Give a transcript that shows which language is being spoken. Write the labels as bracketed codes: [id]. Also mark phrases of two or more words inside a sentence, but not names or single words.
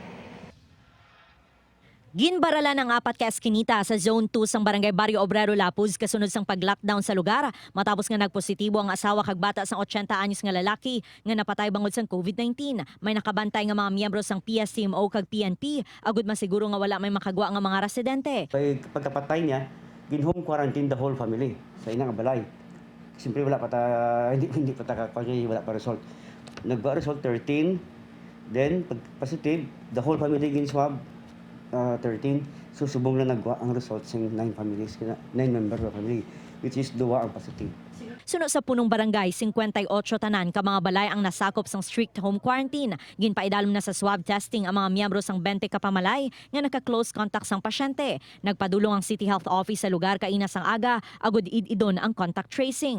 [hil] Ginbaralan ang 4 ka eskinita sa Zone 2 sang Barangay Barrio Obrero, Lapuz kasunod sang pag-lockdown sa lugar matapos nga nagpositibo ang asawa kag bata sang 80 anyos nga lalaki nga napatay bangod sang COVID-19. May nakabantay nga mga miyembro sang PSTMO kag PNP agud masiguro nga wala may makagwa nga mga residente. Pagkapatay niya, gin-home quarantine [en] the whole family [hil] sa inang balay. Siyempre wala pa hindi pa wala pa result. Nagba-result 13, then pag positive, [en] the whole family [hil] gin-swab 13, susubong na nagwa ang results ng [en] 9 families, 9 members of family, which is [hil] duwa ang positive. Suno sa punong barangay, 58 tanan ka mga balay ang nasakop sang strict home quarantine. Ginpaidalom na sa swab testing ang mga miyembro sang 20 ka pamalay nga naka-close contact sang pasyente. Nagpadulong ang City Health Office sa lugar kaina sang aga, agud idon ang contact tracing.